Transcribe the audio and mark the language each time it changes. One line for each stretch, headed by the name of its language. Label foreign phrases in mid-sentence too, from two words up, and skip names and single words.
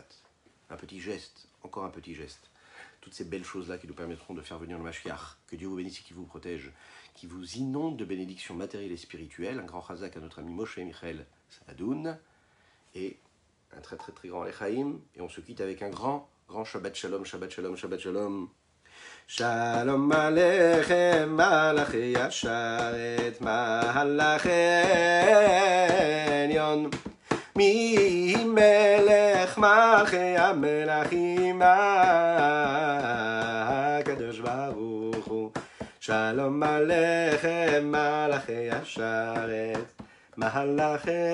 French: Un petit geste, encore un petit geste. Toutes ces belles choses-là qui nous permettront de faire venir le Mashiach. Que Dieu vous bénisse et qui vous protège, qui vous inonde de bénédictions matérielles et spirituelles. Un grand chazak à notre ami Moshe Michael Savadoun et un très très très grand Lechaim. Et on se quitte avec un grand
Hebrew: שבת שלום, שבת שלום, שבת שלום. שלום עליכם, מלאכי השרת, מלאכי עליון. ממלך מלכי המלכים הקדוש ברוך הוא שלום עליכם מלאכי השרת מלאכי